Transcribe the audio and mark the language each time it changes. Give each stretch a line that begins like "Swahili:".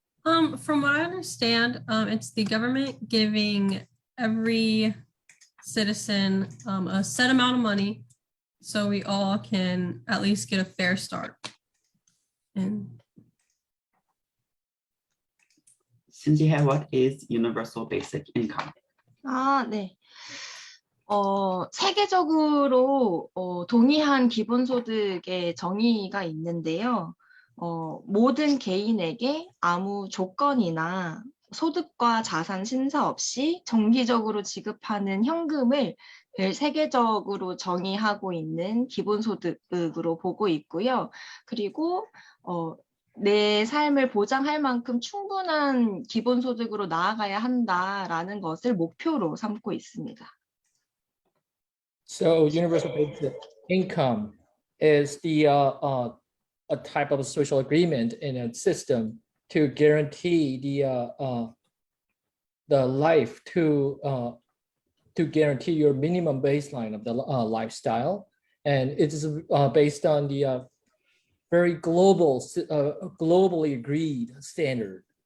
English: From what I understand, it's the government giving every citizen a set amount of money so we all can at least get a fair start. And Shin Ji-hye, what is universal basic income?
Korean: 네. 세계적으로 동의한 기본소득의 정의가 있는데요. 모든 개인에게 아무 조건이나 소득과 자산 심사 없이 정기적으로 지급하는 현금을 세계적으로 정의하고 있는 기본소득으로 보고 있고요. 그리고 내 삶을 보장할 만큼 충분한 기본소득으로 나아가야 한다라는 것을 목표로 삼고 있습니다.
English: So universal basic income is a type of social agreement in a system to guarantee the life to guarantee your minimum baseline of the lifestyle, and it is based on the very globally agreed standard.